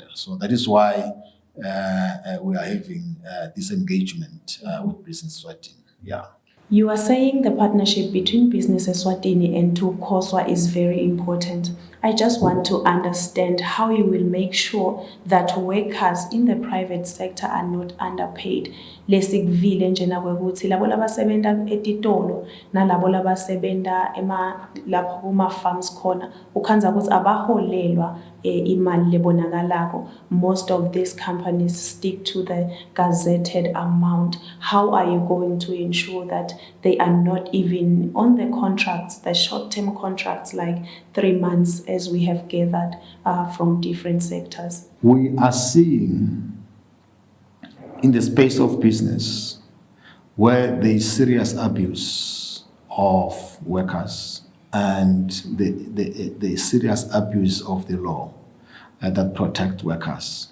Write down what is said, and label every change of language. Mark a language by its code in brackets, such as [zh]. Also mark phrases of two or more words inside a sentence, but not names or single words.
[en] So that is why we are having this engagement with Business Eswatini. Yeah. You are saying the partnership between Business Eswatini and Tukoswa is very important. I just want to understand how you will make sure that workers in the private sector are not underpaid. [ss] Lesikuvile njena kwekuthi labo labasebenza etitolo nalabo labasebenta lapho kuma farms khona ukhanza ukuthi abaholelwa imali lebonakalako. [en] Most of these companies stick to the gazetted amount. How are you going to ensure that they are not even on the contracts, the short-term contracts like 3 months as we have gathered from different sectors? We are seeing in the space of business where there is serious abuse of workers and the serious abuse of the law that protect workers.